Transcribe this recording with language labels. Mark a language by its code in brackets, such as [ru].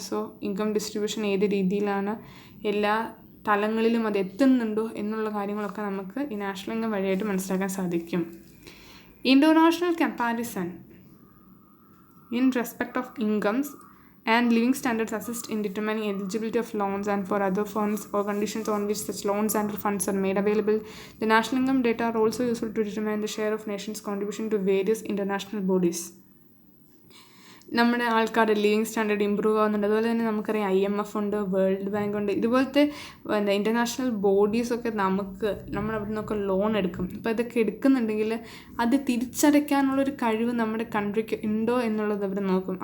[ml] So income distribution ഏത് രീതിയിലാണ്, എല്ലാ തലങ്ങളിലും അത് എത്തുന്നുണ്ടോ എന്നുള്ള കാര്യങ്ങളൊക്കെ നമുക്ക് ഈ നാഷണൽ ഇൻകം വഴിയായിട്ട് മനസ്സിലാക്കാൻ സാധിക്കും. [en] International comparison in respect of incomes and living standards assist in determining eligibility of loans and for other funds or conditions on which such loans and funds are made available. The national income data are also useful to determine the share of nation's contribution to various international bodies. [ml] നമ്മുടെ ആൾക്കാരുടെ living standard improve ആവുന്നുണ്ട്. അതുപോലെ തന്നെ നമുക്കറിയാം IMF ഉണ്ട്, world bank ഉണ്ട്, ഇതുപോലത്തെ international ബോഡീസൊക്കെ നമ്മൾ അവിടെ നിന്നൊക്കെ ലോൺ എടുക്കും. അപ്പോൾ ഇതൊക്കെ എടുക്കുന്നുണ്ടെങ്കിൽ അത് തിരിച്ചടയ്ക്കാനുള്ളൊരു കഴിവ് നമ്മുടെ കൺട്രിക്ക് ഉണ്ടോ എന്നുള്ളത് അവർ നോക്കും.